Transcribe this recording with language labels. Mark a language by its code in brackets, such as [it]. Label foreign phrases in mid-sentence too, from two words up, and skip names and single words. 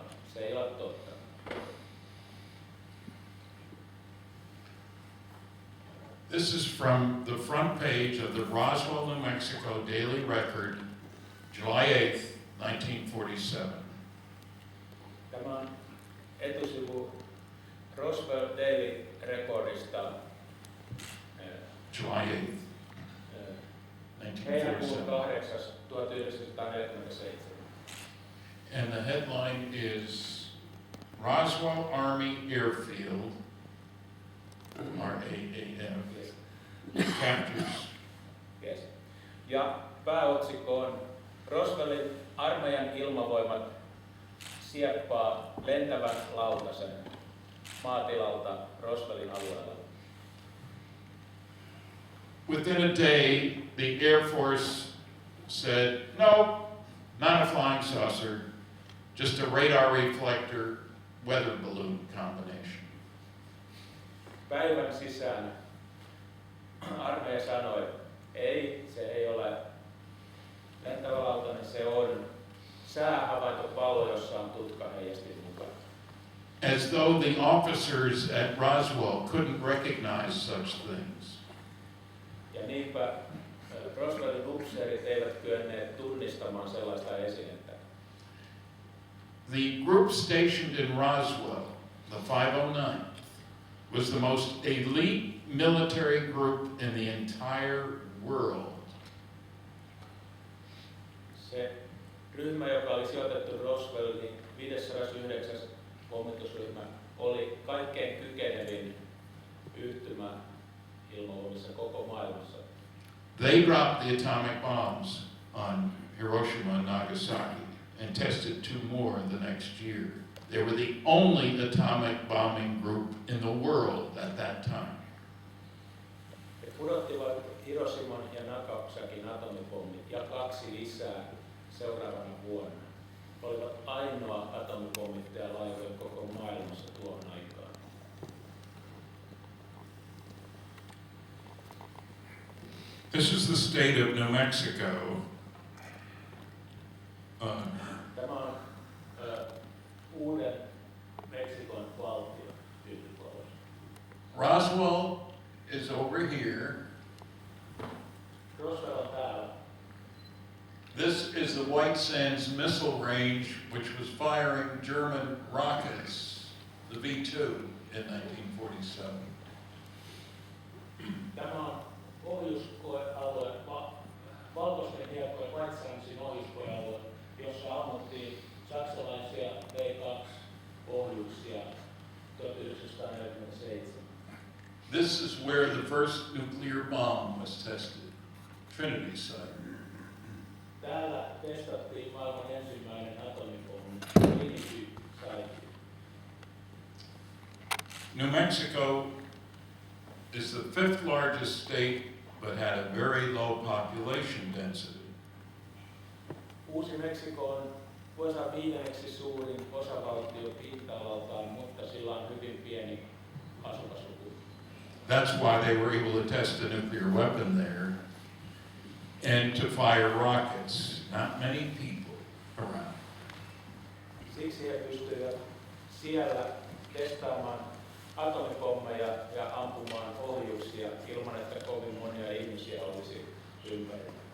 [fi] Se ei ole totta. [en] This is from the front page of the Roswell, New Mexico Daily Record, July 8th, 1947. [fi] Tämä on etusivu Roswell Daily Recordista [en] July 8th, [fi] heinäkuun 1947. 8. 1947. [en] And the headline is Roswell Army Airfield, RAAF, captures. Yes. [fi] Ja pääotsikko on Roswellin armeijan ilmavoimat sieppaa lentävän lautasen maatilalta Roswellin alueella. [en] Within a day, the Air Force said, no, not a flying saucer, just a radar reflector weather balloon combination. [fi] Päivän sisään armeija sanoi, ei, se ei ole lentävä lautanen, se on säähavaintopallo, jossa on tutkaheijastin mukana. [en] As though the officers at Roswell couldn't recognize such things. [fi] Ja niinpä Roswellin upseerit eivät kyenneet tunnistamaan sellaista esinettä. [en] The group stationed in Roswell, the 509th, was the most elite military group in the entire world. [fi] Se ryhmä, joka oli sijoitettu Roswelliin, 509. pommitusryhmä, oli kaikkein kykenevin yhtymä ilmavoimissa koko maailmassa. [en] They dropped the atomic bombs on Hiroshima and Nagasaki and tested 2 more the next year. They were the only atomic bombing group in the world at that time. [fi] He pudottivat Hiroshiman ja Nagasakin atomipommit ja 2 lisää seuraavana vuonna. Olivat ainoa atomipommittajalaivoja koko maailmassa tuohon aikaan. [en] This is the state of New Mexico. [fi] Tämä on uuden Meksikon valtio Yhdysvalloissa. [en] Roswell is over here. [fi] Roswell on täällä. [en] This is the White Sands missile range, which was firing German rockets, the V2, in 1947. [fi] Tämä on ohjuskoealue, valkoisten hiekkojen White Sandsin ohjuskoealue, jossa ammuttiin saksalaisia V2-ohjuksia 1947. [en] This is where the first nuclear bomb was tested, Trinity site. [fi] Täällä testattiin maailman ensimmäinen atomipommi, ydinfyysikon. [en] New Mexico is the 5th largest state, but had a very low population density. [fi] Uusi-Meksiko on USA 5. suurin osavaltio pinta-alaltaan, mutta sillä on hyvin pieni asukasluku. [en] That's why they were able to test a nuclear weapon there and to fire rockets. Not many people around. [fi] Siksi he pystyivät siellä testaamaan atomipommeja ja ampumaan ohjuksia ilman, että kovin monia ihmisiä olisi ympärillä.